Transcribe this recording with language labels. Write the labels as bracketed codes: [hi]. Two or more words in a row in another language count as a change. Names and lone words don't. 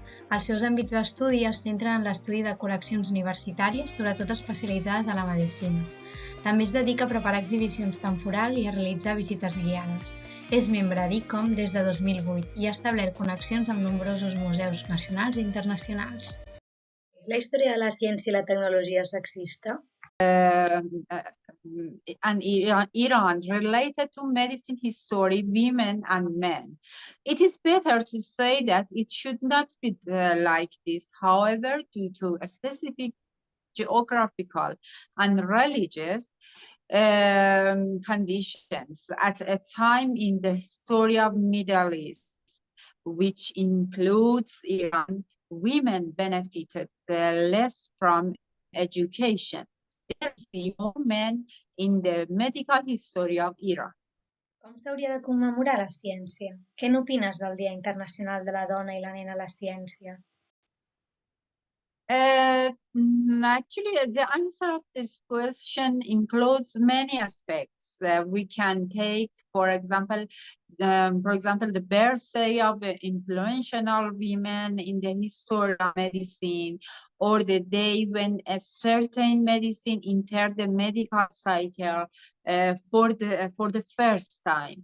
[ca] Els seus àmbits d'estudi es centren en l'estudi de col·leccions universitàries, sobretot especialitzades a la medicina. També es dedica a preparar exhibicions temporals i a realitzar visites guiades. És membre d'ICOM des de 2008 i ha establert connexions amb nombrosos museus nacionals i internacionals. És la història de la ciència i la tecnologia sexista? [en] And Iran related to medicine history, women and men. It is better to say that it should not be like this. However, due to a specific geographical and religious conditions at a time in the history of Middle East, which includes Iran, women benefited less from education. There is no men in the medical history of Iran. [ca] Com s'hauria de commemorar la ciència? Què n'opines del Dia Internacional de la Dona i la Nena a la Ciència? [en] Actually, the answer of this question includes many aspects. We can take, for example, the birthday of influential women in the history of medicine, or the day when a certain medicine entered the medical cycle for the first time.